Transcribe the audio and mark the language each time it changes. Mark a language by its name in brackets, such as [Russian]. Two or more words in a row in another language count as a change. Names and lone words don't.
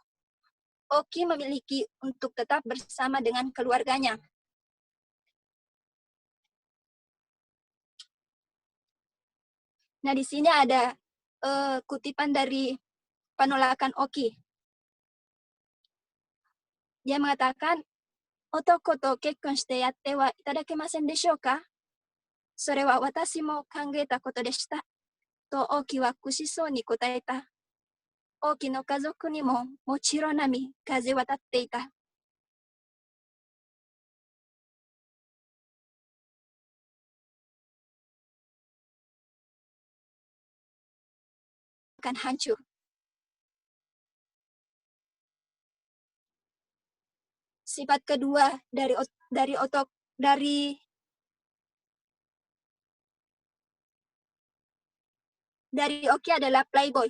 [Indonesian] Oki memiliki untuk tetap bersama dengan keluarganya. Nah, di sini ada kutipan dari penolakan Oki. Dia mengatakan, [Japanese] 男と結婚してやってはいただけませんでしょうか? それは私も考えたことでした. とオキは苦しそうに答えた。オキの家族にももちろん波風は立っていた. [Indonesian] Akan hancur. Sifat kedua dari Oki adalah playboy.